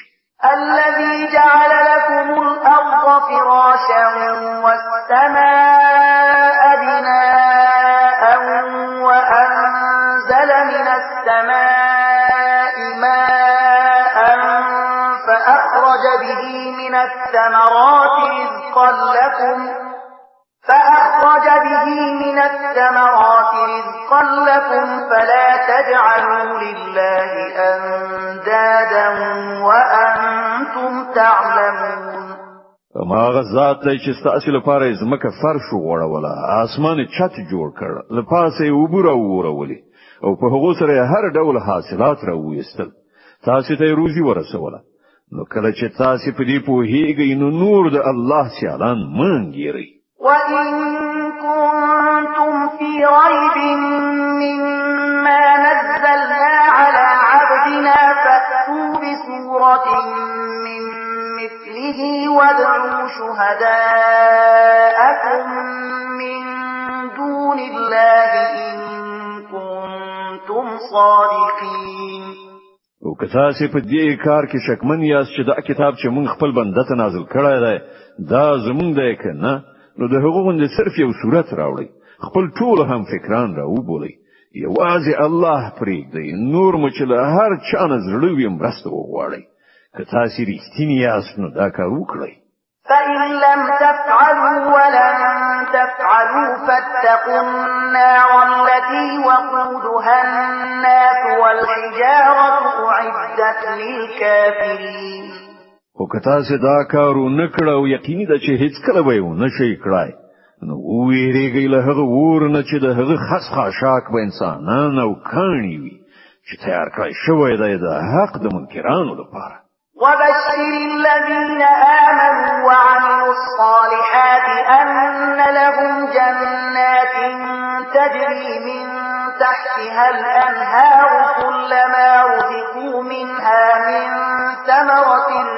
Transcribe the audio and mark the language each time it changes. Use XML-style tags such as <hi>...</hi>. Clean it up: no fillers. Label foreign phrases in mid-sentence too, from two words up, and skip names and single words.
<ar>الذي جعل لكم الأرض فراشا والسماء بناء وأنزل من السماء ماء فأخرج به من الثمرات رزقا لكم فلا تجعلوا لله أندادا وأنتم تعلمون</ar> <ps>ما غزات دی چې ستاسو لپاره زمکه فرش وغوړوله اسمان چت جوړ کړ لپاسه وبره وورولې او په هغه سره هر ډول حاصلات راوېستل تاسو ته روزي ورسوله نو کله چې تاسو په دې پوهیږئ نو نور د الله سیالان منګيري</ps> <ar>وَإِن كُنتُمْ فِي رَيْبٍ مِّمَّا نَزَّلْنَا عَلَى عَبْدِنَا فَأْتُوا بِسُورَةٍ مِّن مِّثْلِهِ وَادْعُوا شُهَدَاءَكُم مِّن دُونِ اللَّهِ إِن كُنتُمْ صَادِقِينَ</ar> <ps>او که تاسو په دې کار کې شکمن یاست چې دا کتاب چې مونږ خپل بنده ته نازل کړی دی دا زمونږ دی کنه نو د هغوی د صرف یو صورت راوړي خپل ټول هم فکران راوبولي یوازې الله پرېږدئ نور مو چې له هر چا نه زړه وي مرسته وغواړئ که تاسې رښتیني یاست نو دا کار وکړئ</ps> <ar>فإن لم تفعلوا ولن تفعلوا فاتقوا النار التي وقودها الناس والحجارة أعدت للكافرين</ar> <ps>خو که تاسې دا کار ونه کړه او یقیني ده چې هیڅکله به یې ونه شئ کړای نو وویریږئ له هغه اور نه چې د هغه خس خاشاک به انسانان او کاڼي وي چې تیار کړی شوی دی د حق د منکرانو لپاره</ps> <ar>وبشر الذين آمنوا وعملوا الصالحات أن لهم جنات تجري من تحتها الأنهار كلما رزقوا منها من ثمرة</ar>